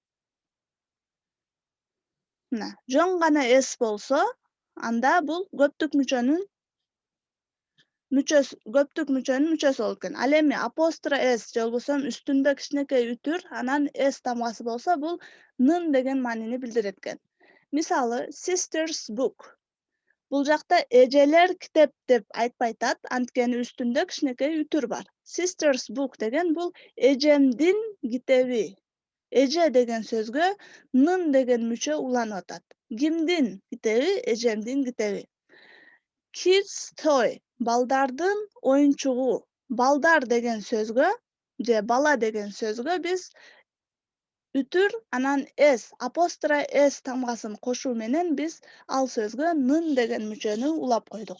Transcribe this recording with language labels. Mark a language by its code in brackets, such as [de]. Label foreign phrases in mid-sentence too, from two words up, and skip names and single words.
[ky] Мына жөн гана s болсо, анда бул көптүк мүчөнүн мүчөсү болот экен. Ал эми апостро s же болбосо үстүндө кичинекей үтүр, анан s тамгасы болсо, бул нын деген маанини билдирет экен. Мисалы, [en] sister's book. [ky] Бул жакта эжелер китеп деп айтпай атат, анткени үстүндө кичинекей үтүр бар. [en] Sister's book [ky] деген бул эжемдин китеби. Эже деген сөзгө нын деген мүчө уланып атат. Кимдин китеби? Эжемдин китеби. [en] Kids toy, [ky] балдардын оюнчугу. Балдар деген сөзгө же бала деген сөзгө биз үтүр, анан s, апостро s тамгасын кошуу менен биз ал сөзгө нын деген мүчөнү улап койдук.